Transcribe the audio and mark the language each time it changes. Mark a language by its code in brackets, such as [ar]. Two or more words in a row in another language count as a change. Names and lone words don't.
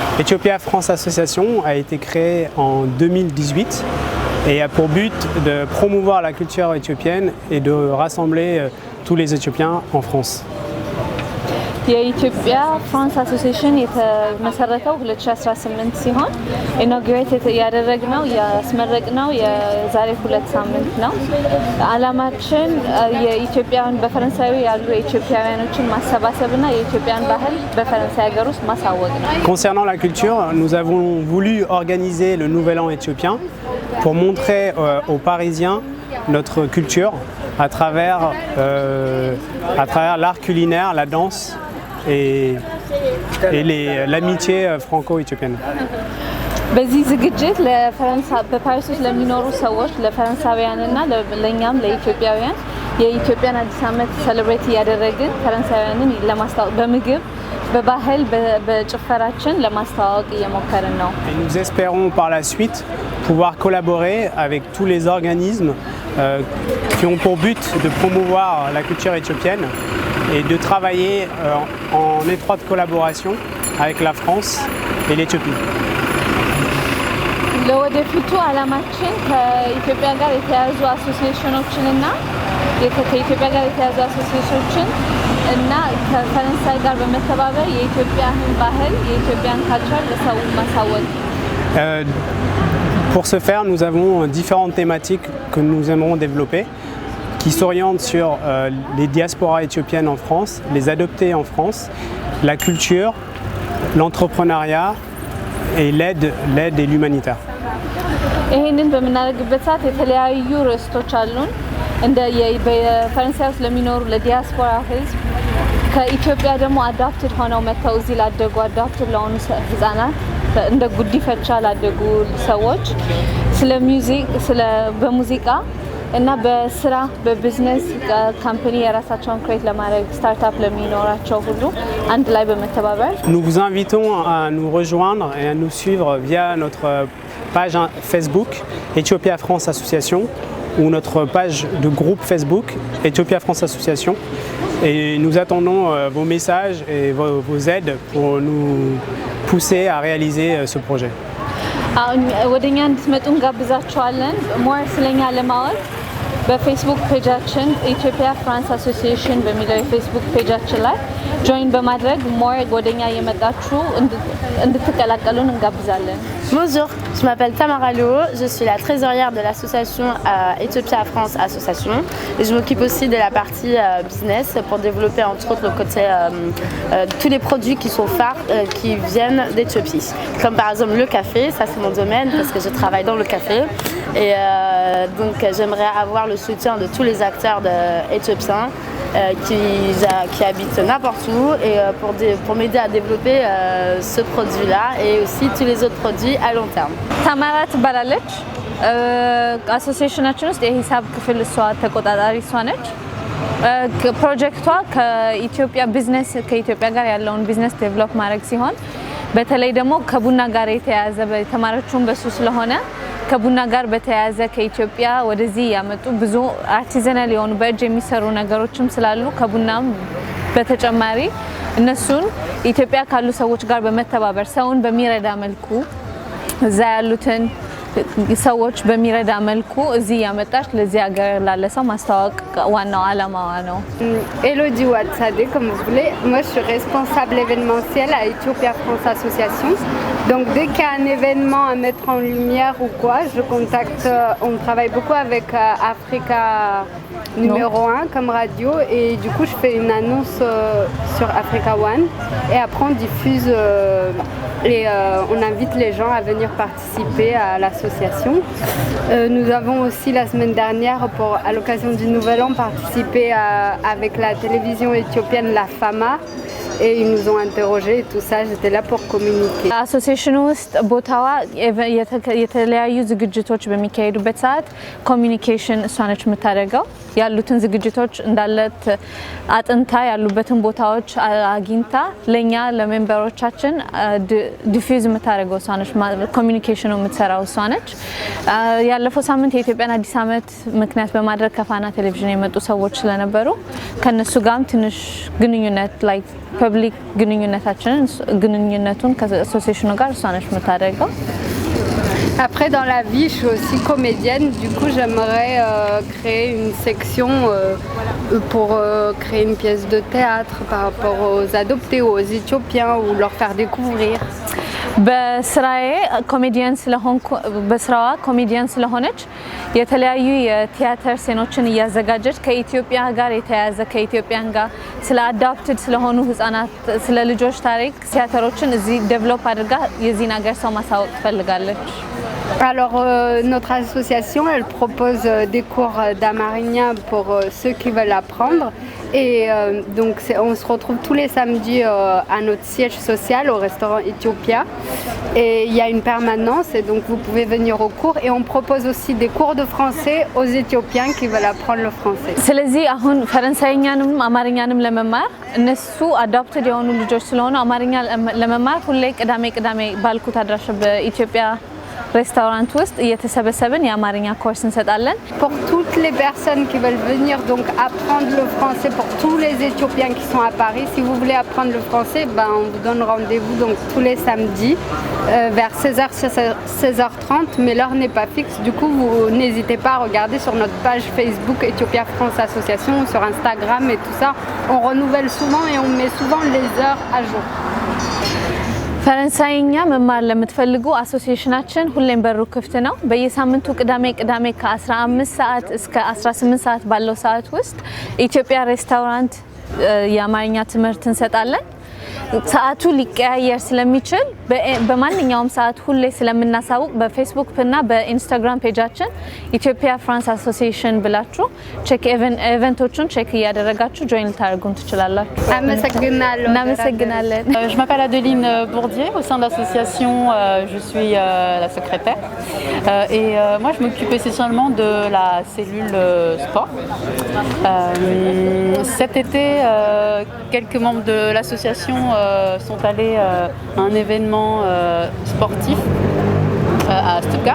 [fr] Ethiopia France Association a été créée en 2018 et a pour but de promouvoir la culture éthiopienne et de rassembler tous les Éthiopiens en France. [am] የኢትዮጵያ ፍራንስ አሶሲዬሽን የተመሰረተው 2018 ሲሆን ኢኖግሬት ያደረግነው ያስመረቅነው የዛሬ 2 ሳምንት ነው። ዓላማችን የኢትዮጵያን በፈረንሳይ ያሉ ኢትዮጵያውያኖችን ማሰባሰብና የኢትዮጵያን ባህል በፈረንሳይ ሀገር ውስጥ ማሳወቅ ነው። [fr] Concernant la culture, nous avons voulu organiser le Nouvel An éthiopien pour montrer aux Parisiens notre culture à travers l'art culinaire, la danse et l'amitié franco-éthiopienne. [am] በዚህ ዝግጅት በፓሪስ ውስጥ ለሚኖሩ ሰዎች ለፈረንሳውያንና ለኛም ለኢትዮጵያውያን የኢትዮጵያን አዲስ ዓመት ሴሌብሬት እያደረግን ፈረንሳውያንን ለማስተዋወቅ በምግብ በባህል በጭፈራችን ለማስተዋወቅ እየሞከርን ነው። [fr] Nous espérons par la suite pouvoir collaborer avec tous les organismes qui ont pour but de promouvoir la culture éthiopienne et de travailler en étroite collaboration avec la France et l'Éthiopie. [am] ለወደፊቱ ዓላማችን ከኢትዮጵያ ጋር የተያዙ አሶሲዬሽኖችንና ከኢትዮጵያ ጋር የተያዙ አሶሲዬሽኖችን እና ከፈረንሳይ ጋር በመተባበር የኢትዮጵያን ባህል የኢትዮጵያን ካልቸር ለሰው ማሳወቅ። [fr] Pour ce faire, nous avons différentes thématiques que nous aimerons développer qui s'orientent sur les diasporas éthiopiennes en France, les adoptés en France, la culture, l'entrepreneuriat et l'aide et l'humanitaire. [am] ይሄንን በመናገርበት ሰዓት የተለያዩ ርዕሶች አሉን። እንደ በፈረንሳይ ውስጥ ለሚኖሩ ለዲያስፖራ ህዝብ ከኢትዮጵያ ደግሞ አዳፕትድ ሆነው መጥተው እዚህ ላደጉ አዳፕትድ ለሆኑ ህጻናት እንደ ጉዲፈቻ ላደጉ ሰዎች በሙዚቃ እና በስራ በቢዝነስ ካምፓኒ የራሳቸውን ክሬት ለማድረግ ስታርታፕ ለሚኖራቸው ሁሉ አንድ ላይ በመተባበር [fr] Nous vous invitons à nous rejoindre et à nous suivre via notre page Facebook Ethiopia France Association ou notre page de groupe Facebook Ethiopia France Association et nous attendons vos messages et vos aides pour nous pousser à réaliser ce projet. [am] ወደኛ እንድትመጡ እንጋብዛችኋለን። ሞር ስለኛ ለማወቅ በፌስቡክ ፔጃችን ኢትዮጵያ ፍራንስ አሶሲዬሽን በሚለው የፌስቡክ ፔጃችን ላይ ጆይን በማድረግ ሞር ወደኛ የመጣችሁ እንድትቀላቀሉን እንጋብዛለን። [fr] Bonjour, je m'appelle Tamara Lou, je suis la trésorière de l'association Ethiopia France Association et je m'occupe aussi de la partie business pour développer entre autres le côté tous les produits qui sont phares qui viennent d'Éthiopie. Comme par exemple le café, ça c'est mon domaine parce que je travaille dans le café et donc j'aimerais avoir le soutien de tous les acteurs éthiopiens qui habitent n'importe où et pour m'aider à développer ce produit-là et aussi tous les autres produits à long terme. [am] ታማራ ትባላለች። አሶሲዬሽናችን ውስጥ የሂሳብ ክፍል እሷ ተቆጣጣሪ እሷ ነች። ፕሮጀክቷ ከኢትዮጵያ ጋር ያለውን ቢዝነስ ዴቨሎፕ ማድረግ ሲሆን በተለይ ደግሞ ከቡና ጋር የተያያዘ የተማረችውን በሱ ስለሆነ ከቡና ጋር በተያያዘ ከኢትዮጵያ ወደዚህ ያመጡ ብዙ አርቲዛናል የሆኑ በእጅ የሚሰሩ ነገሮችም ስላሉ ከቡናም በተጨማሪ እነሱን ኢትዮጵያ ካሉ ሰዎች ጋር በመተባበር ሰውን በሚረዳ መልኩ እዛ ያሉትን ሰዎች በሚረዳ መልኩ እዚህ ያመጣች ለዚህ ሀገር ላለ ሰው ማስተዋወቅ ዋናው ዓላማዋ ነው። [fr] Elodie Ouatsade, comme vous voulez. Moi, je suis responsable événementiel à Ethiopia France Association. Donc, dès qu'il y a un événement à mettre en lumière ou quoi, je contacte. On travaille beaucoup avec Africa numéro 1 comme radio et du coup, je fais une annonce sur Africa One et après on diffuse et on invite les gens à venir participer à l'association. Nous avons aussi la semaine dernière, à l'occasion du Nouvel An, participé avec la télévision éthiopienne La Fama et ils nous ont interrogés et tout ça, j'étais là pour communiquer. [am] አሶሲዬሽኑ ውስጥ ቦታዋ የተለያዩ ዝግጅቶች በሚካሄዱበት ሰዓት ኮሚኒኬሽን እሷ ነች የምታደርገው። ያሉትን ዝግጅቶች እንዳለት አጥንታ ያሉበትን ቦታዎች አግኝታ ለኛ ለሜምበሮቻችን ዲፊውዝ የምታደርገው እሷ ነች። ኮሚኒኬሽኑ የምትሰራው እሷ ነች። ያለፈው ሳምንት የኢትዮጵያን አዲስ ዓመት ምክንያት በማድረግ ከፋና ቴሌቪዥን የመጡ ሰዎች ስለነበሩ ከነሱ ጋርም ትንሽ ግንኙነት ላይ ፐብሊክ ግንኙነቱን ከአሶሲዬሽኑ ጋር እሷ ነች የምታደርገው። [fr] Après, dans la vie, je suis aussi comédienne. Du coup, j'aimerais créer une section pour créer une pièce de théâtre par rapport aux adoptés ou aux Éthiopiens ou leur faire découvrir. [am] በስራዋ ኮሜዲያን ስለሆነች የተለያዩ የቲያትር ሴኖችን እያዘጋጀች ከኢትዮጵያ ጋር የተያያዘ ከኢትዮጵያን ጋር ስለ አዳፕትድ ስለሆኑ ህፃናት ስለ ልጆች ታሪክ ቲያትሮችን እዚህ ዴቨሎፕ አድርጋ የዚህን ሀገር ሰው ማሳወቅ ትፈልጋለች። [fr] Alors, notre association, elle propose des cours d'amarinien pour ceux qui veulent apprendre. Et donc, on se retrouve tous les samedis à notre siège social au restaurant Ethiopia. Et il y a une permanence, et donc vous pouvez venir au cours. Et on propose aussi des cours de français aux Éthiopiens qui veulent apprendre le français. [am] ስለዚህ አሁን ፈረንሳይኛንም አማርኛንም ለመማር እነሱ አዳፕትድ የሆኑ ልጆች ስለሆኑ አማርኛ ለመማር ሁሌ ቅዳሜ ባልኩት አድራሻ በኢትዮጵያ restaurant ውስጥ እየተሰበሰብን የአማርኛ ኮርስ እንሰጣለን። [fr] Pour toutes les personnes qui veulent venir donc apprendre le français, pour tous les Éthiopiens qui sont à Paris, si vous voulez apprendre le français, on vous donne rendez-vous donc tous les samedis vers 16h30, mais l'heure n'est pas fixe. Du coup, vous n'hésitez pas à regarder sur notre page Facebook Ethiopia France Association, sur Instagram et tout ça. On renouvelle souvent et on met souvent les heures à jour. [am] ፈረንሳይኛ መማር ለምትፈልጉ አሶሲዬሽናችን ሁሌም በሩ ክፍት ነው። በየሳምንቱ ቅዳሜ ከ15 ሰዓት እስከ 18 ሰዓት ባለው ሰዓት ውስጥ ኢትዮጵያ ሬስቶራንት የአማርኛ ትምህርት እንሰጣለን። ሰዓቱ ሊቀያየር ስለሚችል በማንኛውም ሰዓት ሁሌ ስለምናሳውቅ በፌስቡክ እና በኢንስታግራም ፔጃችን ኢትዮጵያ ፍራንስ አሶሲዬሽን ብላችሁ ቼክ ኢቨንቶቹን ቼክ እያደረጋችሁ ጆይን ታደርጉን ትችላላችሁ። እናመሰግናለን። [fr] Je m'appelle Adeline Bourdier, au sein de l'association je suis la secrétaire et moi je m'occupe essentiellement de la cellule sport. Cet été quelques membres de l'association sont allés à un événement sportif à Stuttgart.